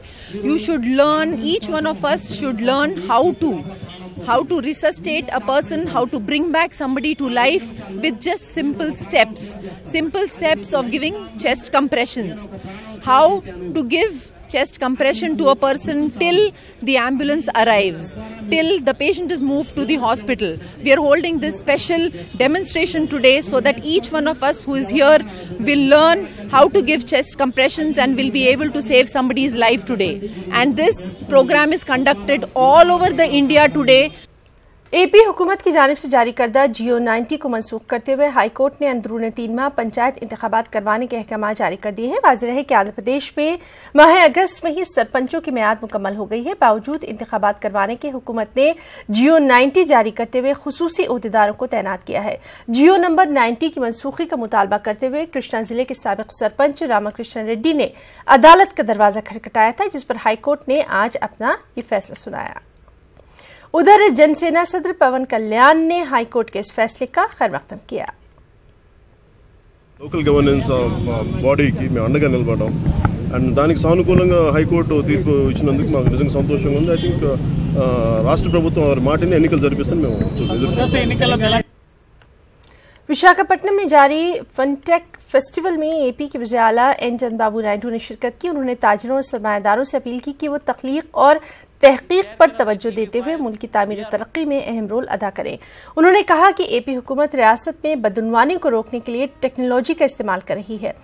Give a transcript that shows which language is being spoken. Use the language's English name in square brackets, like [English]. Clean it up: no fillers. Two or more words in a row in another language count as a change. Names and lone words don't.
[English] You should learn, each one of us should learn how to resuscitate a person, how to bring back somebody to life with just simple steps of giving chest compressions, how to give chest compression to a person till the ambulance arrives, till the patient is moved to the hospital. We are holding this special demonstration today so that each one of us who is here will learn how to give chest compressions and will be able to save somebody's life today. And this program is conducted all over the India today. [Urdu] اے پی حکومت کی جانب سے جاری کردہ جی او 90 کو منسوخ کرتے ہوئے ہائی کورٹ نے اندرونی 3 ماہ پنچایت انتخابات کروانے کے احکام جاری کر دیے ہیں. واضح ہے کہ آندھرا پردیش میں ماہ اگست میں ہی سرپنچوں کی میعاد مکمل ہو گئی ہے. باوجود انتخابات کروانے کے حکومت نے جی او 90 جاری کرتے ہوئے خصوصی عہدیداروں کو تعینات کیا ہے. جی او نمبر 90 کی منسوخی کا مطالبہ کرتے ہوئے کرشنا ضلع کے سابق سرپنچ راما کرشنا ریڈی نے عدالت کا دروازہ کھٹکھٹایا تھا، جس پر ہائی کورٹ نے آج اپنا یہ فیصلہ سنایا. ادھر جن سینا صدر پون کلیان نے ہائی کورٹ کے اس فیصلے کا خیر مقدم کیا. [English] local governance body [Telugu] మేము అండగా నిలబడ్డాం అండ్ దానికి సానుకూలంగా హైకోర్టు తీర్పు ఇచ్చినందుకు మాకు నిజంగా సంతోషంగా ఉంది. [English] I think [Telugu] రాష్ట్ర ప్రభుత్వం వారి మాటని ఎన్నికలు జరిపిస్తాను మేము। [Urdu] وشاکھاپٹنم میں جاری فن ٹیک فیسٹیول میں اے پی کے وزیر اعلیٰ این چندرابابو نائیڈو نے شرکت کی. انہوں نے تاجروں اور سرمایہ داروں سے اپیل کی کہ وہ تخلیق اور تحقیق پر توجہ دیتے ہوئے ملک کی تعمیر اور ترقی میں اہم رول ادا کریں. انہوں نے کہا کہ اے پی حکومت ریاست میں بدعنوانی کو روکنے کے لیے ٹیکنالوجی کا استعمال کر رہی ہے.